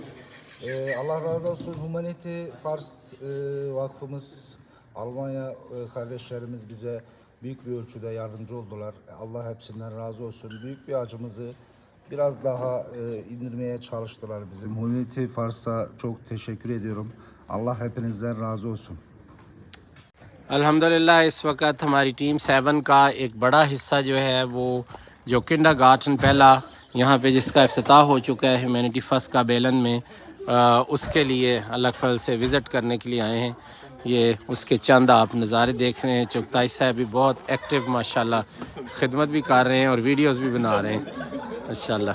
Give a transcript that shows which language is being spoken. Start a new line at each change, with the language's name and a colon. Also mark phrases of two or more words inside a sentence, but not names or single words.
Turkish: Allah razı olsun Humanity First Vakfımız, Almanya kardeşlerimiz bize büyük bir ölçüde yardımcı oldular. Allah hepsinden razı olsun. Büyük bir acımızı biraz daha indirmeye çalıştılar bizim. Humanity First'a çok teşekkür ediyorum. Allah hepinizden razı olsun.
Hindi: अल्हम्दुलिल्लाह इस वक्त हमारी टीम 7 का एक बड़ा हिस्सा जो है वो जो किंडरगार्टन पहला यहाँ पे जिसका इफ्तिताह हो चुका है ह्यूमैनिटी फर्स्ट का बेलन में, उसके लिए अल्लाह फल से विज़िट करने के लिए आए हैं। ये उसके चंद आप नज़ारे देख रहे हैं। चुगताई साहब भी बहुत एक्टिव माशाल्लाह खिदमत भी कर रहे हैं और वीडियोस भी बना रहे हैं माशाल्लाह।